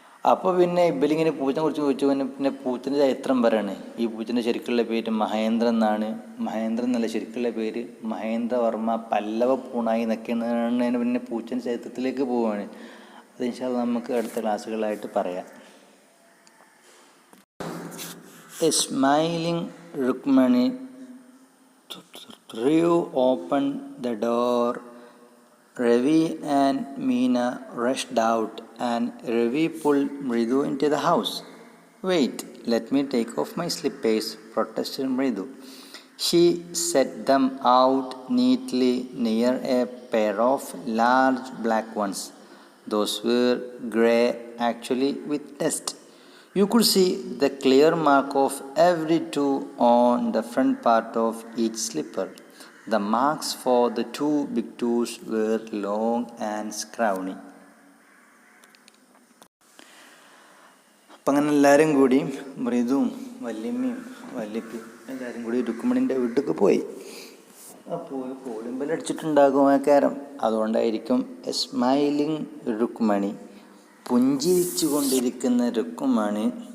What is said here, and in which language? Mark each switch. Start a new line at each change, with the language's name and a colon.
Malayalam: അപ്പോൾ പിന്നെ ഇവലിങ്ങനെ പൂച്ചനെ കുറിച്ച് ചോദിച്ചു. പിന്നെ പൂച്ചൻ്റെ ചരിത്രം പറയാണ്. ഈ പൂച്ചൻ്റെ ശരിക്കുള്ള പേര് മഹേന്ദ്രൻ എന്നാണ്. മഹേന്ദ്രൻ എന്നല്ല, ശരിക്കുള്ള പേര് മഹേന്ദ്രവർമ്മ പല്ലവ പൂണായി എന്നൊക്കെയാണ്. പിന്നെ പൂച്ചൻ്റെ ചരിത്രത്തിലേക്ക് പോവുകയാണ്. അത് ഇൻഷാ അല്ലാഹ് നമുക്ക് അടുത്ത ക്ലാസ്സുകളായിട്ട് പറയാം.
English: A smiling Rukmani threw open the door. Ravi and Meena rushed out and Ravi pulled Mridu into the house. "Wait, let me take off my slippers," protested Mridu. She set them out neatly near a pair of large black ones. Those were grey, actually, with dust. You could see the clear mark of every toe on the front part of each slipper. The marks for the two big toes were long and scrawny.
Malayalam: അപ്പം അങ്ങനെ എല്ലാവരും കൂടി മൃദുവും വല്യമ്മയും വല്യപ്പയും എല്ലാവരും കൂടി രുക്മിണിൻ്റെ വീട്ടിലേക്ക് പോയി. അപ്പോൾ കോളിമ്പലടിച്ചിട്ടുണ്ടാകും ആ കാരം, അതുകൊണ്ടായിരിക്കും
English: a smiling Rukmini,
Malayalam: പുഞ്ചിരിച്ചു കൊണ്ടിരിക്കുന്ന രുക്മിണി.